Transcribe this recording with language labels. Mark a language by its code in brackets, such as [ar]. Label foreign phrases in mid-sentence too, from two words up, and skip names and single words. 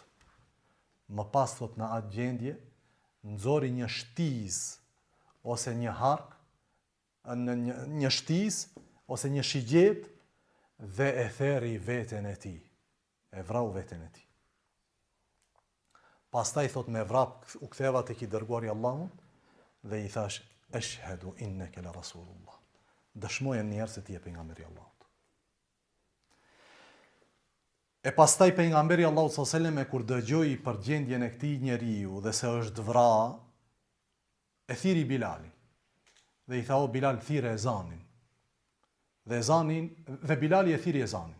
[sq] Më pas thot në atë gjendje, nxori një shtiz ose një hark, një shtiz ose një shigjet dhe e theri veten e tij. E vrau veten e tij. Pastaj thot me vrap u ktheva tek i dërguari Allahut dhe i thash [ar] أشهد أنك لرسول الله. [sq] Dëshmoja njerëz se ti je pejgamberi i Allahut. E pastaj pejgamberi i Allahut [ar] صلى الله عليه وسلم [sq] kur dëgjoi për gjendjen e këtij njeriu dhe se është vrarë, e thiri Bilalin. Dhe i tha, o Bilal, thirë ezanin. Dhe Bilali e thiri ezanin.